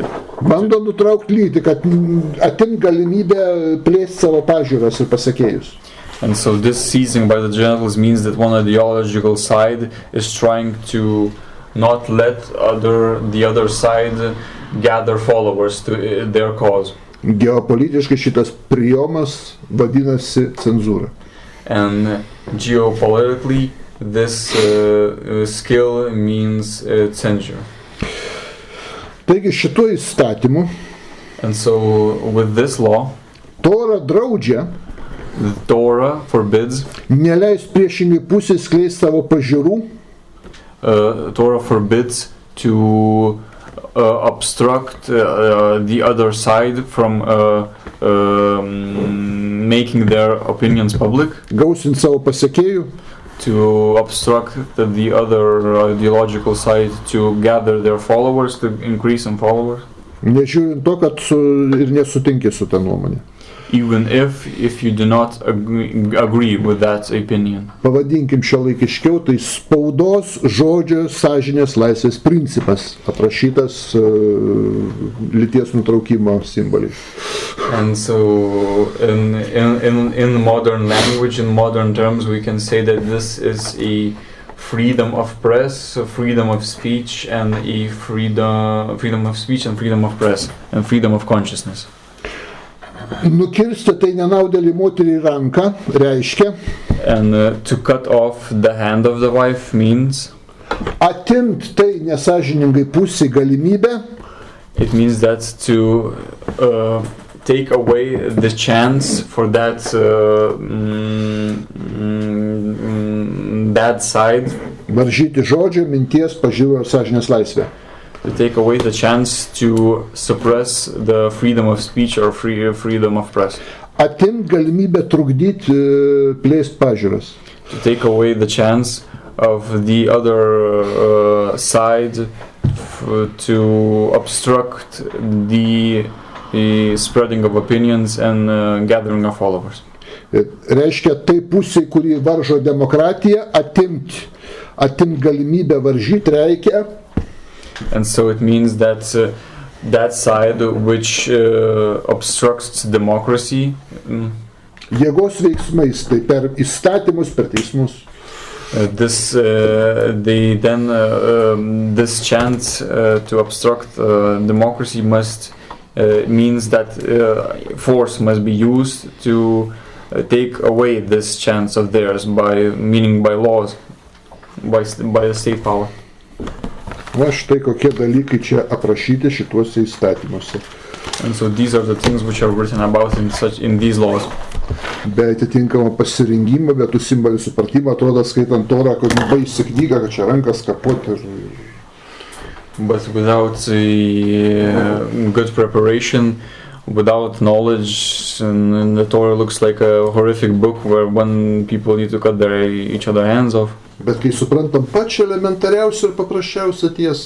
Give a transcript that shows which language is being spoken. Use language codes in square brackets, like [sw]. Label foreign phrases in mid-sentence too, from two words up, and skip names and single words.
[lt] Bando nutraukti lytį, kad atimt galimybę plėsti savo pažiūras ir pasekėjus. [en] And so this seizing by the genitals means that one ideological side is trying to not let the other side gather followers to their cause. [lt] Geopolitiškai šitas priejomas vadinasi cenzūra. [en] And geopolitically, this skill means censure. [lt] Taigi šituo įstatymu, [en] and so with this law, [lt] Tora draudžia, [en] the Torah forbids, [lt] neleis priešingai pusei skleisti savo pažiūrų. [en] Torah forbids to obstruct the other side from making their opinions public. [lt] Gausint savo pasekėjų. [en] To obstruct the other ideological side to gather their followers, to increase in followers. [lt] Nežiūrint to, kad ir nesutinki su ta nuomonė. [en] Even if you do not agree with that opinion. [lt] Pavadinkim šiuolaikiškiau, tai spaudos, žodžio, sąžinės laisvės principas, aprašytas lyties nutraukimo simboliais. [en] And so in modern language, in modern terms, we can say that this is a freedom of press, freedom of speech, and freedom of speech and freedom of press, and freedom of consciousness. [lt] Nukirsti tai nenaudėlį moterį ranką reiškia. [en] And to cut off the hand of the wife means. [lt] Atimt tai nesąžiningai pusiai galimybę. [en] It means that to take away the chance for that bad side. [lt] Varžyti žodžio, minties, pažiūrų ir sąžinės laisvę. [en] To take away the chance to suppress the freedom of speech or freedom of press. [lt] Atimt galimybę trukdyti plėst pažiūras. [en] To take away the chance of the other side to obstruct the spreading of opinions and gathering of followers. [lt] Reiškia, tai pusiai, kuri varžo demokratiją, atimt galimybę varžyti reikia. [en] And so it means that that side which obstructs democracy. [lt] Jėgos veiksmais, tai per įstatymus, per teismus. [en] This chance to obstruct democracy means that force must be used to take away this chance of theirs by laws, by the state power. [lt] Va štai kokie dalykai čia aprašyti šituose įstatymuose. [en] And so these are the things which are written about in these laws. [lt] Be atitinkamo pasirinkimo, be tų simbolių supratimo, atrodo skaitant Torą, kad baisi knyga, kad čia rankas kapoti. [en] But without good preparation, without knowledge, and the Torah looks like a horrific book where when people need to cut each other hands off. [lt] Bet kai suprantam pačią elementariausią ir paprasčiausią tiesą.